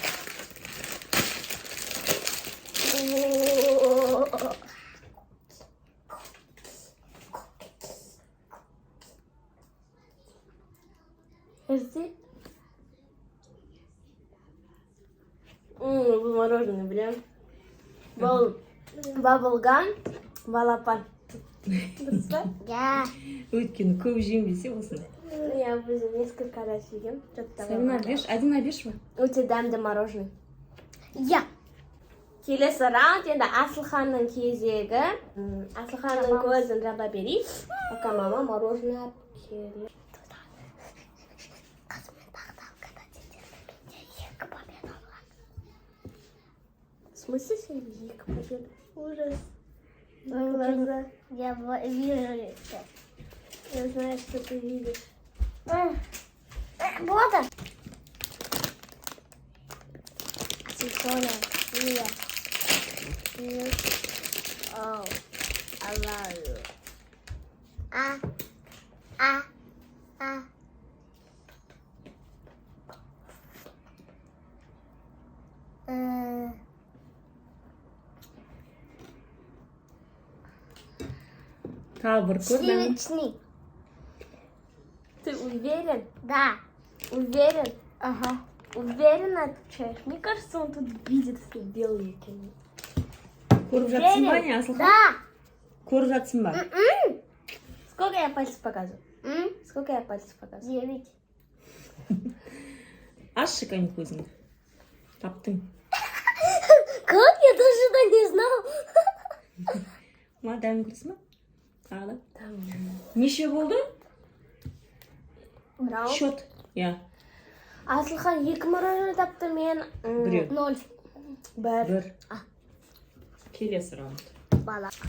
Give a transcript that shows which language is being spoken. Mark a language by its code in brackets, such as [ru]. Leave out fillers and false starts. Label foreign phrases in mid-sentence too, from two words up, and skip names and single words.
[kk] Көрсе? Бұл мороженое, білем. Бұл баблгам, балапан. Дұрыс па? [ru] Я. [kk] Өйткені көп жембесе осыны. [ru] Я уже несколько раз ем. [kk] Сабина, один обеш ба? Өте дәмді мороженое. [ru] Я. [kk] Келесі раунд енді Асылханның кезегі. Асылханның көзін жаба берейік. [ru] Пока мама мороженое [kk] алып келеді. [ru] В смысле сен 2 победа? Ужас. Глаза. Я вижу это. Я знаю, что ты видишь. Вот. Соня. Мия. [en] Oh, I love you. Ah. [kk] Тағы бір көрдің. [ru] Сливочный. Ты уверен? Да. Уверен? Ага. Уверенно отвечаешь? Мне кажется, он тут видит, что белые какие. [kk] Көріп жатсың ба, не, Асылхан? [ru] Да. [kk] Көріп жатсың ба? [ru] Сколько я пальцев показываю? Сколько я пальцев показываю? 9. [kk] Ашшы кәне көзіңді. Таптың. [ru] Как? Я даже это не знал. [kk] Ма, дәмін көрсің ба? Тағы да. [ru] Там. [kk] Неше болды? Брау. [ru] Счет. Я. [kk] Асылхан 2 мороженое тапты, мен... Біреу. 0. Бір. Келесі раунд. Бала.